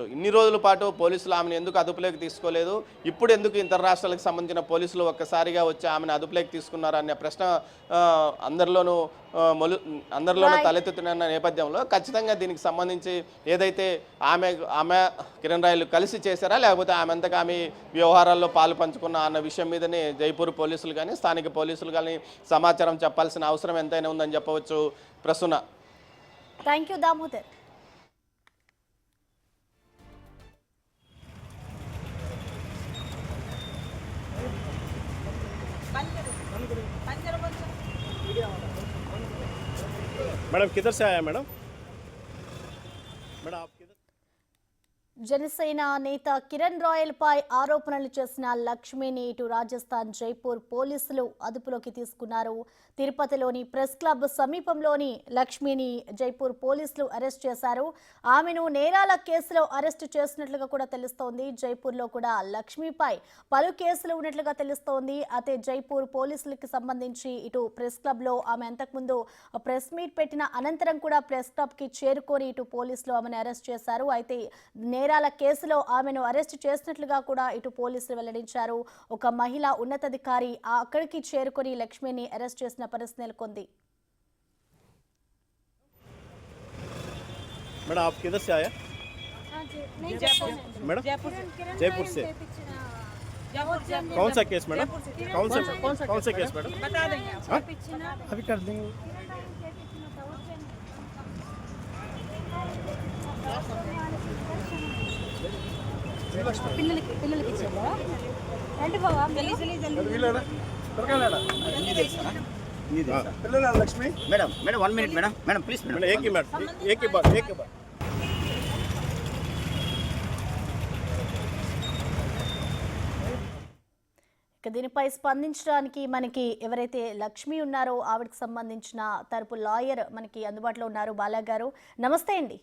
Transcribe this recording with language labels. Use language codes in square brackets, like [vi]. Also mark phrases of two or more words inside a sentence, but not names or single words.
[te] ఇన్ని రోజుల పాటు పోలీసులు ఆమెను ఎందుకు అదుపులోకి తీసుకోలేదు, ఇప్పుడు ఎందుకు ఇతర రాష్ట్రాలకు సంబంధించిన పోలీసులు ఒక్కసారిగా వచ్చి ఆమెను అదుపులోకి తీసుకున్నారు అనే ప్రశ్న అందరిలోనూ తలెత్తుతున్న నేపథ్యంలో ఖచ్చితంగా దీనికి సంబంధించి ఏదైతే ఆమె కిరణ్ రాయలు కలిసి చేశారా లేకపోతే ఆమె అంతగా ఆమె వ్యవహారాల్లో పాలు పంచుకున్న అన్న విషయం మీదనే జైపూర్ పోలీసులు కానీ స్థానిక పోలీసులు కానీ సమాచారం చెప్పాల్సిన అవసరం ఎంతైనా ఉందని చెప్పవచ్చు. ప్రసూన. థ్యాంక్ యూ దామోదర్. [hi] मैडम किधर से आया मैडम? मैडम आप किधर? [te] జనసేన నేత కిరణ్ రాయల్ పై ఆరోపణలు చేసిన లక్ష్మిని ఇటు రాజస్థాన్ జైపూర్ పోలీసులు అదుపులోకి తీసుకున్నారు. తిరుపతిలోని ప్రెస్ క్లబ్ సమీపంలోని లక్ష్మిని జైపూర్ పోలీసులు అరెస్ట్ చేశారు. ఆమెను నేరాల కేసులో అరెస్టు చేసినట్లుగా కూడా తెలుస్తోంది. జైపూర్లో కూడా లక్ష్మిపై పలు కేసులు ఉన్నట్లుగా తెలుస్తోంది. అయితే జైపూర్ పోలీసులకు సంబంధించి ఇటు ప్రెస్ క్లబ్లో ఆమె అంతకుముందు ప్రెస్ మీట్ పెట్టిన అనంతరం కూడా ప్రెస్ క్లబ్కి చేరుకొని ఇటు పోలీసులు ఆమెను అరెస్ట్ చేశారు. అయితే నేరాల కేసులో ఆమెను అరెస్టు చేసినట్లుగా కూడా ఇటు పోలీసులు వెల్లడించారు. ఒక మహిళా ఉన్నతాధికారి అక్కడికి చేరుకొని లక్ష్మిని అరెస్ట్ చేసిన పరిస్థితి నెలకొంది. [hi] मैडम आप किधर से आया? मैडम जयपुर से. कौन सा केस मैडम? कौन सा केस मैडम? बता देंगे अभी कर देंगे. [te] పిల్లలకి ఇచ్చారా? రండి బావా, [hi] लक्ष्मी. मैडम 1 मिनट मैडम प्लीज मैडम एक ही बात. [te] ఇక దీనిపై స్పందించడానికి మనకి ఎవరైతే లక్ష్మి ఉన్నారో ఆవిడకి సంబంధించిన తరపు లాయర్ మనకి అందుబాటులో ఉన్నారు. బాలా గారు నమస్తే అండి.